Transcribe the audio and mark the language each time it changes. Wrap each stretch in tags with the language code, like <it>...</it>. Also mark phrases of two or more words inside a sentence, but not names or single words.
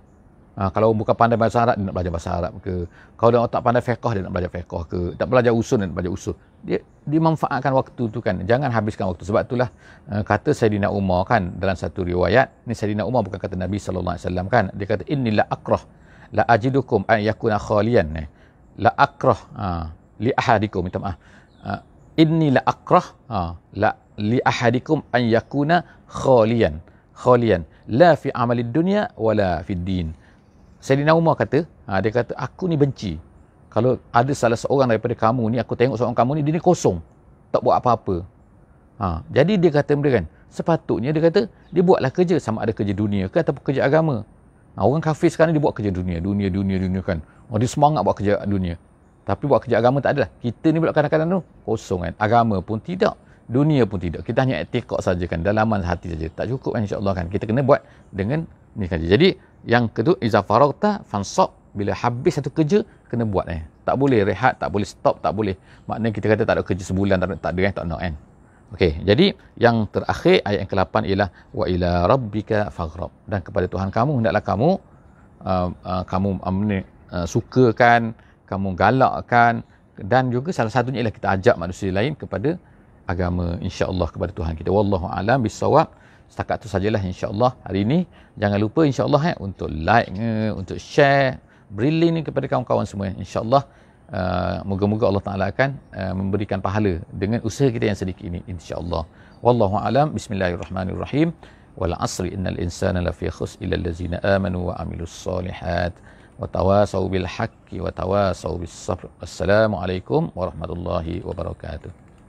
<ms>Kalau bukan pandai bahasa Arab, dia nak belajar bahasa Arab ke. Kalau dia tak pandai fiqh, dia nak belajar fiqh ke. Tak belajar usul, dia nak belajar usul. Dia manfaatkan waktu tu kan. Jangan habiskan waktu. Sebab itulah kata Sayyidina Umar kan dalam satu riwayat. Ni Sayyidina Umar bukan kata Nabi SAW kan. Dia kata</ms> <ar>إني لا أكره لا أجدكم أن يكون خاليا. لا أكره لأحدكم,</ar> <ms>minta maaf.</ms> <ar>إني لا أكره لا لأحدكم أن يكون خاليا لا في عمل الدنيا ولا في الدين.</ar> <ms>Sayyidina Umar kata, dia kata aku ni benci kalau ada salah seorang daripada kamu ni, aku tengok seorang kamu ni dia ni kosong, tak buat apa-apa. Jadi dia kata benda kan, sepatutnya dia kata dia buatlah kerja, sama ada kerja dunia ke ataupun kerja agama. Orang kafir sekarang dia buat kerja dunia kan. Dia semangat buat kerja dunia. Tapi buat kerja agama tak adalah. Kita ni pula kadang-kadang tu kosong kan. Agama pun tidak, dunia pun tidak. Kita hanya etikad saja kan, dalaman hati saja. Tak cukup kan, insya-Allah kan. Kita kena buat dengan ni kan. Jadi yang kedua,</ms> <ar>إذا فرغت فانصب,</ar> <ms>bila habis satu kerja kena buat tak boleh rehat, tak boleh stop, tak boleh. Maknanya kita kata tak ada kerja sebulan, tak nak kan. Okey, jadi yang terakhir ayat yang ke-8 ialah</ms> <ar>وإلى ربك فارغب,</ar> <ms>dan kepada Tuhan kamu hendaklah kamu sukakan, kamu galakkan, dan juga salah satunya ialah kita ajak manusia lain kepada agama, insya-Allah kepada Tuhan kita.</ms> <ar>والله أعلم بالصواب.</ar> <ms>Setakat tu sajalah insya-Allah hari ini. Jangan lupa insya-Allah untuk like, untuk share, beri link ni kepada kawan-kawan semua. Insya-Allah moga-moga Allah Taala akan memberikan pahala dengan usaha kita yang sedikit ini, insya-Allah.</ms> <ar>والله أعلم. Bismillahirrahmanirrahim. والعصر إن الإنسان لفي خسر إلا الذين آمنوا وعملوا الصالحات وتواصوا بالحق وتواصوا بالصبر. السلام عليكم ورحمة الله وبركاته.</ar>